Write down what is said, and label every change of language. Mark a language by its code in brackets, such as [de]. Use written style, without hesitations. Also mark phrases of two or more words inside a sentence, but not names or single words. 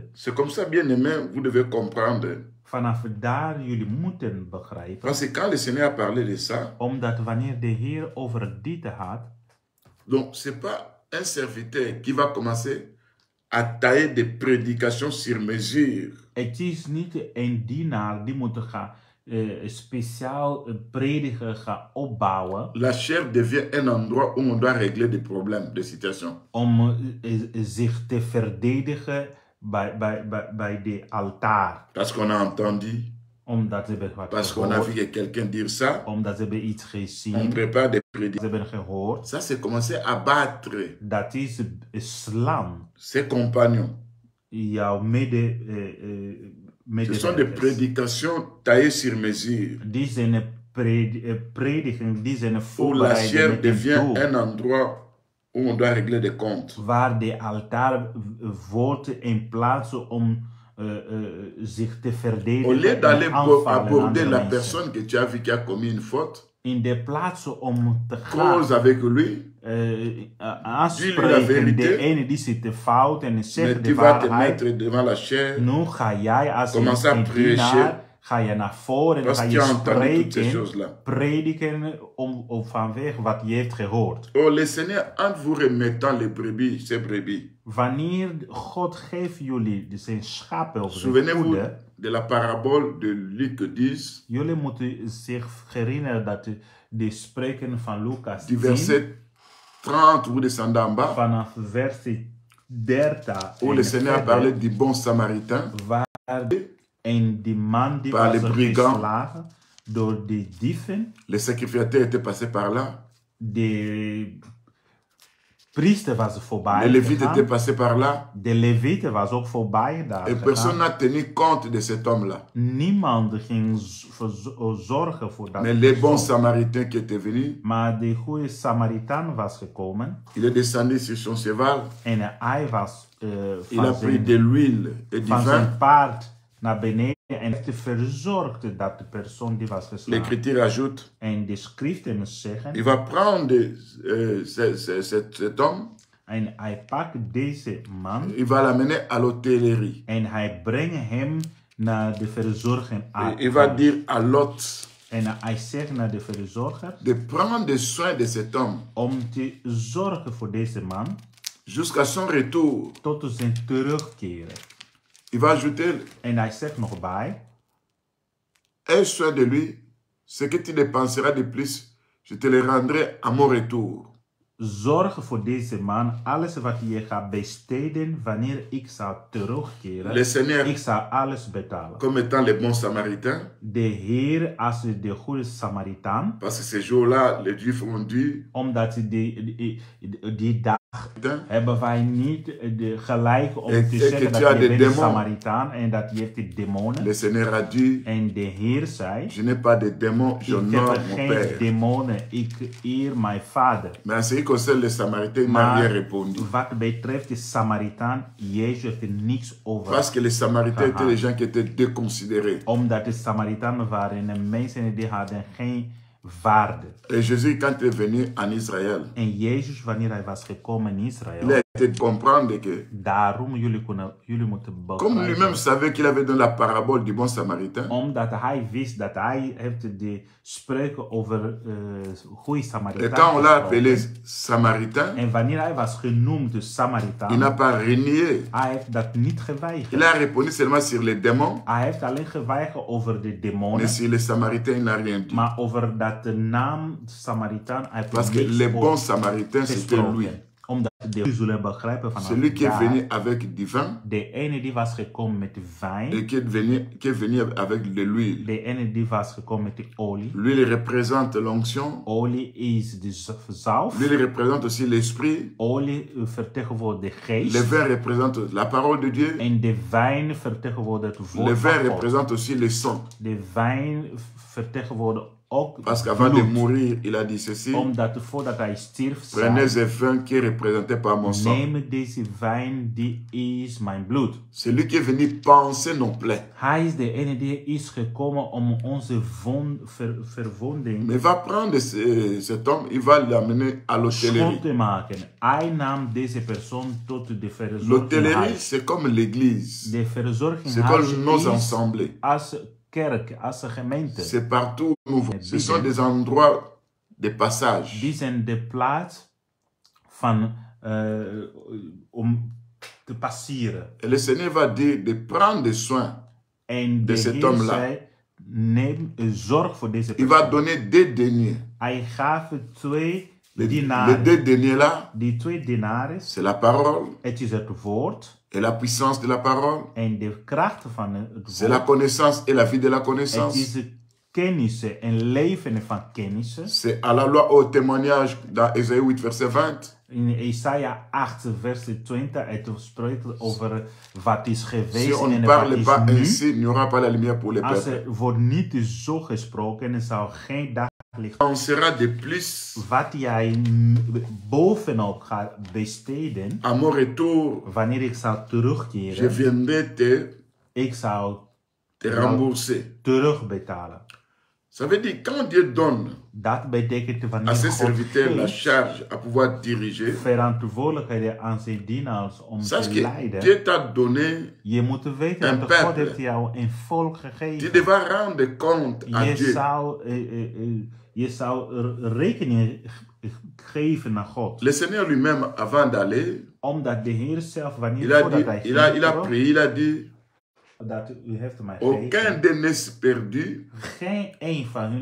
[fr] C'est comme ça, bien aimé, vous devez comprendre. [nl] Vanaf daar jullie moeten begrijpen. [fr] Parce que quand le Seigneur a parlé de ça, [nl] Omdat wanneer de Heer over dit had, [fr] donc c'est pas un serviteur qui va commencer à tailler des prédications sur mesure. [nl] het is niet een dienaar die moet gaan speciaal predigen gaan opbouwen. [fr] La chair devient un endroit où on doit régler des problèmes, des situations. [nl] Om zich te verdedigen bij de altaar. [fr] Parce qu'on a entendu, [nl] Omdat ze hebben wat [fr] parce qu'on a vu que quelqu'un dire ça, [nl] omdat ze hebben iets [fr] on [nl] gezien. [fr] prépare des [nl] Ze [fr] prédications. [nl] hebben gehoord. [fr] Ça, c'est commencer à battre [nl] Dat is slaan. [fr] ses compagnons. [nl] Jouw [fr] Ce sont des prédications taillées sur mesure, [nl] Die zijn predigen, die zijn [fr] où la [nl] voorbereid [fr] chair [nl] met een [fr] devient [nl] doel. [fr] un endroit où on doit régler des comptes. [nl] Waar de altaar wordt in plaats om zich te [fr] Au [nl] verdedigen [fr] lieu d'aller [nl] en aanvallen [fr] aborder [nl] andere [fr] la [nl] mensen. [fr] personne que tu as vu qui a commis une faute, [nl] In de plaats om te [fr] cause [nl] gaan [fr] avec lui, [nl] aanspreken [fr] vérité, [nl] de ene die zit te fout en [fr] mais [nl] zegt [fr] tu [nl] de [fr] vas te [nl] waarheid. [fr] mettre devant la chair [nl] Nu ga jij als [fr] Commence à [nl] een [fr] prêcher. [nl] dienaar, ga je naar voren en [fr] parce [nl] ga [fr] que [nl] je [fr] tu as entendu toutes ces [nl] spreken, [fr] choses-là. [nl] prediken om vanwege wat je hebt gehoord. [fr] Oh, le Seigneur, en vous remettant les brebis, ces brebis, [nl] Wanneer God geeft jullie zijn schapen of zijn [fr] souvenez-vous [nl] koede, [fr] de la parabole de Luc 10, [nl] jullie moeten zich herinneren dat de spreken van Lucas [fr] du [nl] 10, [fr] verset 30, vous descendez en bas, [nl] vanaf vers 30, [fr] où le Seigneur a parlé du bon samaritain, [nl] en die man die [fr] Par [nl] was [fr] les brigands. [nl] geslagen door de dieven, [fr] les sacrificateurs étaient passés par là, [nl] de priester was voorbij [fr] les Lévites [nl] gegaan. [fr] étaient passés par là, [nl] De levieten was ook voorbij daar [fr] et personne [nl] gegaan. [fr] n'a tenu compte de cet homme-là. [nl] Niemand ging zorgen voor dat [fr] Mais les bons [nl] persoon. [fr] samaritains qui étaient venus, [nl] Maar de goede Samaritaan was gekomen [fr] il est descendu sur son cheval, [nl] en hij was [fr] il a pris de l'huile et du [nl] van [fr] vin. [nl] zijn paard naar beneden en heeft verzorgd dat de persoon die was geslagen. [fr] L'Écriture ajoute, [nl] En de schriften [fr] il [nl] zeggen, [fr] va prendre cet homme, [nl] en hij pakt deze man [fr] il va l'amener à l'hôtellerie. [nl] en hij brengt hem naar de verzorging [fr] Et il va dire à l'hôte [nl] En hij zegt naar de verzorger [fr] de prendre soin de cet homme [nl] om te zorgen voor deze man [fr] jusqu'à son retour. [nl] tot zijn terugkeren. [fr] Il va ajouter, [nl] En hij zegt nog bij, [fr] aie soin de lui, ce que tu dépenseras de plus, je te le rendrai à mon retour. [nl] zorg voor deze man. Alles wat je gaat besteden wanneer ik zal [fr] Le [nl] terugkeren. [fr] Seigneur, [nl] Ik zal alles betalen. [fr] comme étant les bons samaritains, [nl] De Heer als de goede Samaritaan. [fr] parce que ces jours-là, les Juifs ont dit, [nl] Omdat die dag hebben wij niet de gelijk om te zeggen dat je bent Samaritaan en dat je hebt de demonen. [fr] le Seigneur a dit, [nl] En de Heer zei, [fr] je n'ai pas de démons, [nl] ik [fr] j'honore [nl] heb [fr] mon [nl] geen [fr] Père. [nl] demonen, ik eer mijn vader. [fr] Mais en ce qui concerne les Samaritains, il n'a [nl] Maar [fr] rien répondu. [nl] wat betreft de Samaritaan, Jezus heeft er niks over. [fr] Parce que les Samaritains étaient les gens qui étaient déconsidérés. [nl] Omdat de Samaritanen waren mensen die hadden geen waarde. [fr] Et Jésus, quand il est venu en Israël, [nl] En Jezus, wanneer hij was gekomen in [fr] il a [nl] Israël, [fr] été de comprendre que, [nl] daarom jullie moeten [fr] comme lui-même [nl] begrijpen. [fr] savait qu'il avait dans la parabole du bon Samaritain, [nl] Omdat hij wist dat hij heeft de spreuken over goede [fr] et [nl] Samaritaan [fr] quand on l'a appelé [nl] gesproken. [fr] Samaritain, [nl] En wanneer hij was genoemd de [fr] il [nl] Samaritaan, [fr] n'a pas renié. [nl] hij heeft dat niet [fr] Il [nl] geweigerd. [fr] a répondu seulement sur les démons, [nl] Hij heeft alleen geweigerd over de [fr] mais [nl] demonen, [fr] sur les Samaritains, il n'a rien dit. [nl] maar over dat de naam Samaritaan hij heeft [fr] Parce que [nl] niks [fr] les [nl] over [fr] bons Samaritains, c'était lui. [nl] gesproken. Omdat de zullen begrijpen vanaf [fr] Celui qui est [nl] daar, [fr] venu avec du vin [nl] de ene die was gekomen met de wijn, [fr] et qui est venu avec de l'huile. [nl] de ene die was gekomen met de olie. [fr] L'huile représente l'onction. [nl] Olie is de zalf. [fr] L'huile représente aussi l'esprit. [nl] Olie vertegenwoordigt de [fr] Le [nl] geest. [fr] vin représente la parole de Dieu. [nl] En de wijn vertegenwoordigt het [fr] Le [nl] woord [fr] vin [nl] van God. [fr] représente aussi le sang. [nl] De wijn vertegenwoordigt ook [fr] Parce qu'avant de [nl] bloed. [fr] mourir, il a dit ceci. [nl] Omdat voordat hij stierf, [fr] Prenez [nl] zei, [fr] ce vin qui est représenté par mon sang. [nl] neem deze wijn, die is mijn bloed. [fr] Celui qui est venu panser nos plaies. [nl] Hij is de ene die is gekomen om onze verwonding [fr] Mais va prendre cet homme, il va l'amener à [nl] schoon [fr] l'hôtellerie. [nl] te maken. Hij nam deze persoon tot de [fr] L'hôtellerie, [nl] verzorginghuis. [fr] c'est comme l'église. [nl] De [fr] C'est [nl] verzorginghuis [fr] comme nos [nl] is [fr] assemblées. [nl] als kerk, als gemeente. [fr] C'est partout où nous voyons. Ce sont des endroits de passage. [nl] Die zijn de plaats van, om te passeren. [fr] Et le Seigneur va dire de prendre soin. [nl] En De [fr] de cet [nl] Heer [fr] homme-là. [nl] zei, zorg voor deze [fr] Il va [nl] persoon. [fr] donner des deniers. [nl] Hij gaf 2 [fr] Les [nl] dinaren. [fr] deux deniers-là, [nl] Die 2 dinaren, [fr] c'est la parole [nl] het is het woord [fr] et la puissance de la parole. [nl] en de kracht van het [fr] C'est la [nl] woord. [fr] connaissance et la vie de la [nl] Het [fr] connaissance. [nl] is het kennissen en leven van kennissen. [fr] C'est à la loi au témoignage dans Ésaïe 8, verset 20. [nl] In Isaiah 8, vers 20, het spreekt over wat is [fr] Si [nl] geweest [fr] on [nl] en [fr] ne [nl] wat [fr] parle [nl] is [fr] pas [nl] nu. [fr] ainsi, il n'y aura pas la lumière pour les [nl] Als [fr] peuples. [nl] er wordt niet zo gesproken, er zal geen daglicht. [fr] On sera de plus [nl] Wat jij bovenop gaat besteden, [fr] à mon retour. [nl] wanneer ik zal [fr] Je [nl] terugkeren, [fr] viendrai [nl] ik zal [fr] te rembourser. [nl] terugbetalen. [fr] Ça veut dire quand Dieu donne [nl] Dat betekent [fr] à [nl] wanneer [fr] ses [nl] God [fr] serviteurs la [nl] geeft [fr] charge à pouvoir diriger, [nl] verantwoordelijkheden aan zijn dienaars om [fr] sache [nl] te [fr] que [nl] leiden. [fr] Dieu t'a donné, [nl] Je moet weten een dat God [fr] peuple. [nl] heeft jou een volk [fr] tu [nl] gegeven. [fr] devras rendre compte à Dieu. [nl] Je zou rekening geven naar God. [fr] Le Seigneur lui-même, avant d'aller, [nl] Omdat de Heer zelf, [fr] il [nl] wanneer [fr] a [nl] voordat [fr] dit, [nl] hij [fr] il a [nl] ging, [fr] prié, il a dit, [nl] dat u heeft mij [fr] aucun [nl] gegeven, [fr] d'eux n'est perdu, [nl] geen een van hun